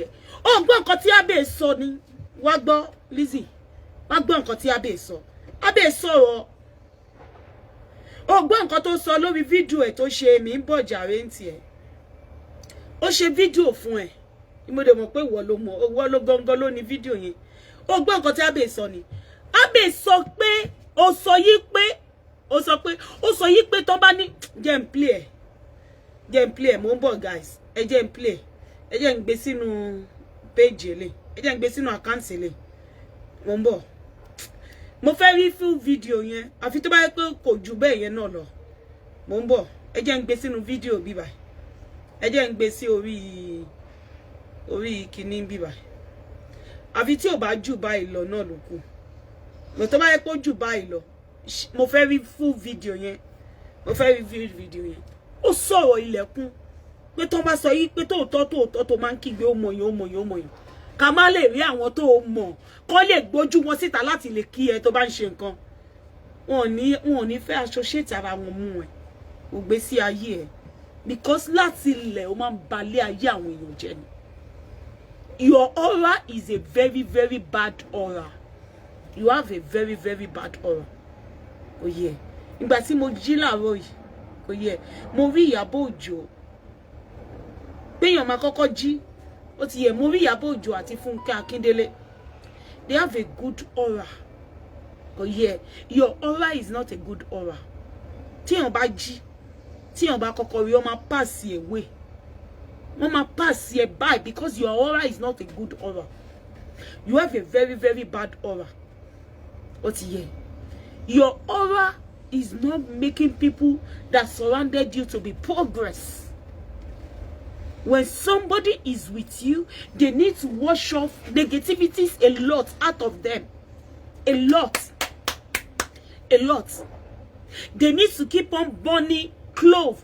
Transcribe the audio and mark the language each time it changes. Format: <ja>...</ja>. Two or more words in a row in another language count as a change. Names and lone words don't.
<yo>O gbọ́ nǹkan tí abe sọ ni wá gbọ́ Lizzy wá gbọ́ nǹkan tí abe sọ abe sọ̀rọ̀ o gbọ́ nǹkan tó sọ lórí video ẹ tó ṣe mi ń bọ̀ jàre ń tiẹ̀ ó ṣe video fún ẹ mo dẹ̀ mọ̀ pé ìwọ ló gangan ló ní video yẹn o gbọ́ nǹkan tí abe sọ ni abe sọ pé ó sọ yí pé tó bá ní jẹ́ n play mo ń bọ̀ guys ẹ jẹ́ n play ẹ jẹ́ n gbé sínú page ele, ẹ jẹ́ n gbé sínú account ele. Mo ń bọ̀. Mo fẹ́ rí</yo> <en>full video</en> <yo>yẹn, àfi tó bá yẹ pé kò jù bẹ́ẹ̀ yẹn náà lọ. Mo ń bọ̀. Ẹ jẹ́ n gbé sínú video bí báyìí. Ẹ jẹ́ n gbé sí orí kíní bí báyìí. Àfi tí ò bá jù báyìí lọ náà ló kù. Mo tó bá yẹ pé jù báyìí lọ. Mo fẹ́ rí</yo> <en>full video</en> <yo>yẹn. Mo fẹ́ rí</yo> <en>full video</en> <yo>yẹn. Ó sọ̀rọ̀ ilẹ̀kùn. Pé tó bá sọ yìí pé tòótọ́ tó máa ń kígbe ó mọ̀yàn. Ká má lè rí àwọn tó mọ̀. Kó lè gbójú wọn síta láti lè kí ẹ tó bá ń ṣe nǹkan. Wọn ò ní fẹ́ associate ara wọn mú ẹ. Ó gbé sí ayé ẹ. Because láti ilẹ̀ ó máa ń balẹ̀ ayé àwọn èèyàn jẹ́ ni.</yo> <en>Your aura is a very, very bad aura. You have a very, very bad aura. Oh yeah.</en> <yo>Ìgbà tí mo jí láàárọ̀ yìí.</yo> <en>Oh yeah.</en> <yo>Mo rí Ìyábọ̀ Òjó. Péyàn máa kọ́kọ́ jí. Ó ti yẹ, mo rí Ìyábọ̀ Òjó àti Fúnkẹ́ Akíndélé.</yo> <en>They have a good aura. Oh yeah. Your aura is not a good aura.</en> <yo>Téèyàn bá jí. Téèyàn bá kọ́kọ́ rí, ó máa</yo> <en>pass away.</en> <yo>Wọ́n máa</yo> <en>pass you by because your aura is not a good aura. You have a very, very bad aura.</en> <yo>Ó ti yẹ.</yo> <en>Your aura is not making people that surrounded you to be progress. When somebody is with you, they need to wash off negativities a lot out of them. A lot. They need to keep on burning clove.</en>